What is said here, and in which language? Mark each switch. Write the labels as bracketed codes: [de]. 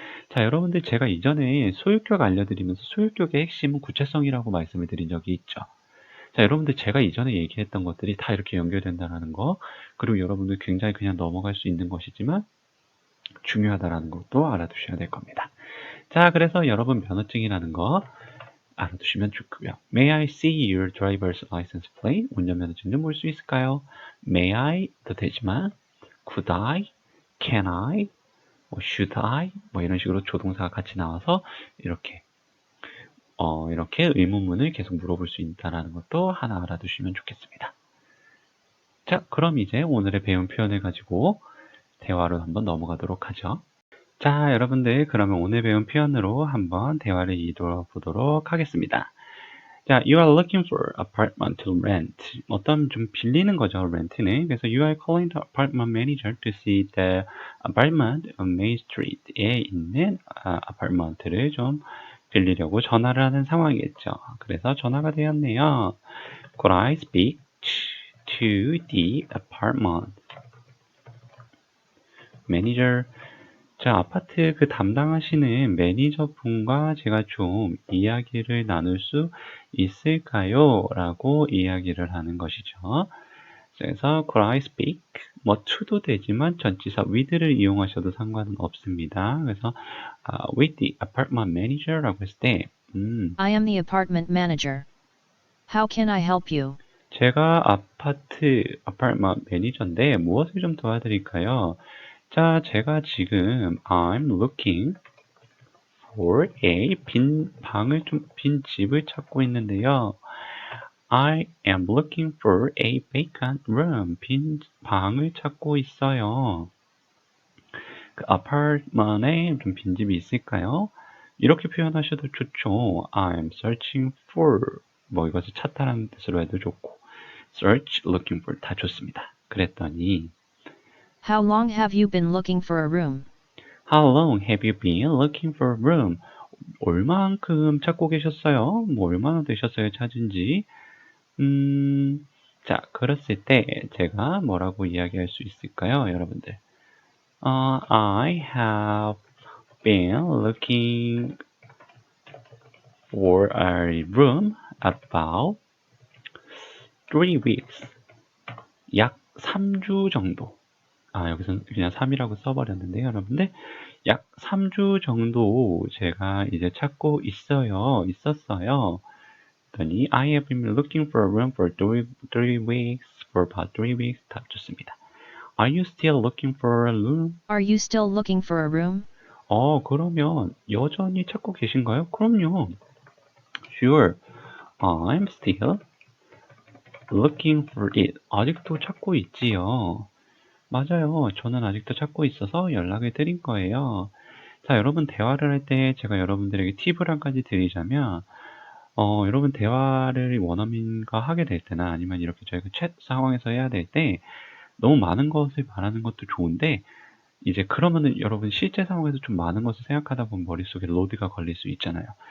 [ko] 자, 여러분들 제가 이전에 소유격 알려드리면서 소유격의 핵심은 구체성이라고 말씀을 드린 적이 있죠. 자, 여러분들 제가 이전에 얘기했던 것들이 다 이렇게 연결된다는 거 그리고 여러분들 굉장히 그냥 넘어갈 수 있는 것이지만 중요하다는 것도 알아두셔야 될 겁니다. 자, 그래서 여러분 면허증이라는 거 알아두시면 좋고요. [en] May I see your driver's license plate? [ko] 운전면허증 좀 볼 수 있을까요? [en] May I [ko] 도 되지만 [en] could I? Can I? [ko] 뭐 [en] should I? [ko] 뭐 이런 식으로 조동사가 같이 나와서 이렇게 이렇게 의문문을 계속 물어볼 수 있다는 것도 하나 알아두시면 좋겠습니다. 자, 그럼 이제 오늘의 배운 표현을 가지고 대화로 한번 넘어가도록 하죠. 자, 여러분들 그러면 오늘 배운 표현으로 한번 대화를 이루어 보도록 하겠습니다. 자, [en] you are looking for apartment to rent. [ko] 어떤 좀 빌리는 거죠, rent는. 그래서 [en] you are calling the apartment manager to see the apartment on Main Street [ko] 에 있는 아파트를 좀 빌리려고 전화를 하는 상황이겠죠. 그래서 전화가 되었네요. [en] Could I speak to the apartment manager? [ko] 자, 아파트 그 담당하시는 매니저분과 제가 좀 이야기를 나눌 수 있을까요? 라고 이야기를 하는 것이죠. 그래서 could I speak? 뭐 to도 되지만 전치사 with를 이용하셔도 상관은 없습니다. 그래서 [en] with the apartment manager [ko] 라고 했을 때 [en] I am the apartment manager. How can I help you? [ko] 제가 아파트먼트 매니저인데 무엇을 좀 도와드릴까요? 자, 제가 지금 [en] I'm looking for a [ko] 빈 집을 찾고 있는데요. [en] I am looking for a vacant room. [ko] 빈 방을 찾고 있어요. 그 아파트먼에 좀 빈집이 있을까요? 이렇게 표현하셔도 좋죠. [en] I'm searching for [ko] 뭐 이것을 찾다라는 뜻으로 해도 좋고 [en] search, looking for [ko] 다 좋습니다. 그랬더니 [en] How long have you been looking for a room? How long have you been looking for a room? [ko] 얼마만큼 찾고 계셨어요? 뭐 얼마나 되셨어요? 찾은 지? 자, 그랬을 때 제가 뭐라고 이야기할 수 있을까요, 여러분들? [en] I have been looking for a room about 3 weeks. [ko] 약 3주 정도. 여기서 그냥 3이라고 써버렸는데요, 여러분들. 약 3주 정도 제가 이제 찾고 있었어요. 그랬더니 [en] I have been looking for a room for 3 weeks, for about 3 weeks. [ko] 다 좋습니다. [en] Are you still looking for a room? Are you still looking for a room? [ko] 그러면 여전히 찾고 계신가요? 그럼요. [en] Sure, I'm still looking for it. [ko] 아직도 찾고 있지요. 맞아요. 저는 아직도 찾고 있어서 연락을 드린 거예요. 자, 여러분 대화를 할 때 제가 여러분들에게 팁을 한 가지 드리자면 여러분 대화를 원어민과 하게 될 때나 아니면 이렇게 저희가 챗 상황에서 해야 될 때 너무 많은 것을 말하는 것도 좋은데 이제 그러면은 여러분 실제 상황에서 좀 많은 것을 생각하다 보면 머릿속에 로드가 걸릴 수 있잖아요.